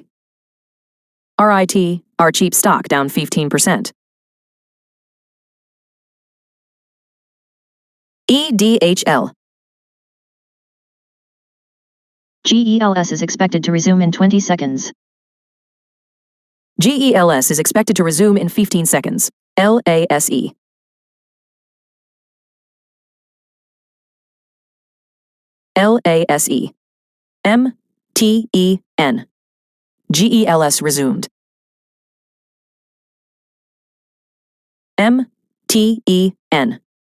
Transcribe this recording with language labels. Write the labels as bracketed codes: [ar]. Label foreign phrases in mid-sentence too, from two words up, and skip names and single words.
[en] RIT, our cheap stock down 15%. EDHL. GELS is expected to resume in 20 seconds. GELS is expected to resume in 15 seconds. LASE. LASE. MTEN. GELS resumed. MTEN.